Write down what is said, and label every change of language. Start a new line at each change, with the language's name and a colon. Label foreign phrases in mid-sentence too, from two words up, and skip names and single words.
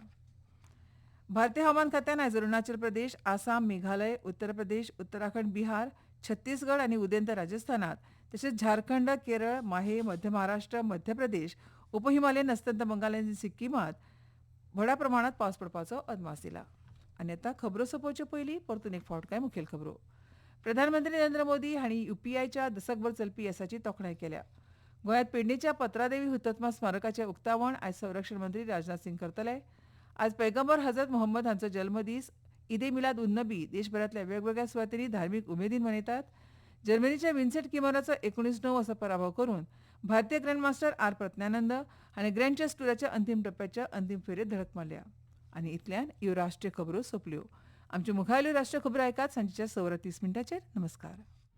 Konkani: भारतीय हवामान खात्यान आयज अरुणाचल प्रदेश, आसाम, मेघालय, उत्तर प्रदेश, उत्तराखंड, बिहार, छत्तीसगड आनी उदेंत राजस्थानात तशेंच झारखंड, केरळ, माहे, मध्य महाराष्ट्र, मध्य प्रदेश, उपहिमालयन अस्तंत बंगाल आनी सिक्कीमात व्हडा प्रमाणात पावस पडपाचो अदमास दिला. आनी आतां खबरो सोंपोवचे पयलीं परतून एक फावट कांय मुखेल खबरो. प्रधानमंत्री नरेंद्र मोदी हांणी UPIच्या दशकभर चलपी येसाची तोखणाय केल्या. गोंयांत पेडणेच्या पत्रादेवी हुतात्मा स्मारकाचें उक्तावण आयज संरक्षण मंत्री राजनाथ सिंग करतले. आज पैगंबर हजरत मोहम्मद हांचो जल्मदीस ईद ए मिलाद उन नबी देशभरातल्या वेगवेगळ्या सुवातींनी धार्मीक उमेदीन मनयतात. जर्मनीच्या विन्सेंट किमोराचो 19-9 असो पराभव करून भारतीय ग्रँडमास्टर आर प्रज्ञानंद हांणी ग्रँड चेस टुराच्या अंतीम टप्प्याच्या अंतीम फेरयेत धडक मारल्या. आनी इतल्यान ह्यो राष्ट्रीय खबरो सोंपल्यो. आमच्यो मुखावयल्यो राष्ट्रीय खबरो आयकात सांजेच्या 6:30 नमस्कार.